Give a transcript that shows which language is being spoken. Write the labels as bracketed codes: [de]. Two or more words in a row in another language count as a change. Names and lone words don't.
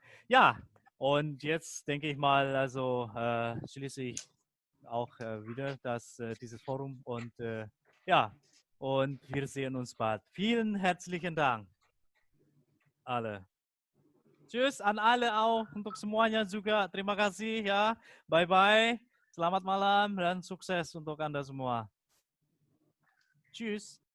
[de] Ja, und jetzt denke ich mal, also schließe ich auch wieder dieses Forum und ja, und wir sehen uns bald. Vielen herzlichen Dank, alle. Tschüss an alle auch, [id] untuk semuanya juga. Terima kasih ya. Bye-bye. Selamat malam dan sukses untuk Anda semua. [de] Tschüss.